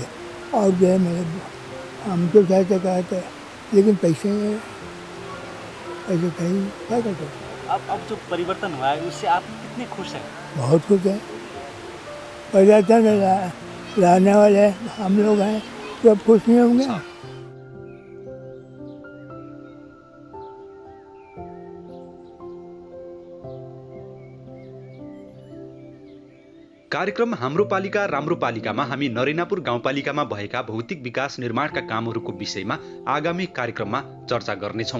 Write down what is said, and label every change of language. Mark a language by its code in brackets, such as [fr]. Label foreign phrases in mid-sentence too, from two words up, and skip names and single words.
[hi] और जो है मेरे हम तो चाहते कहा था, लेकिन पैसे कहीं क्या करते। अब जो परिवर्तन हुआ है उससे आप कितने खुश हैं? बहुत खुश हैं। परिवर्तन लाने वाले हम लोग हैं, तो अब खुश नहीं होंगे। [ne] कार्यक्रम हाम्रो पालिका राम्रो पालिकामा हामी नरिनापुर गाउँपालिकामा भएका भौतिक विकास निर्माणका कामहरूको विषयमा आगामी कार्यक्रममा चर्चा गर्नेछौँ।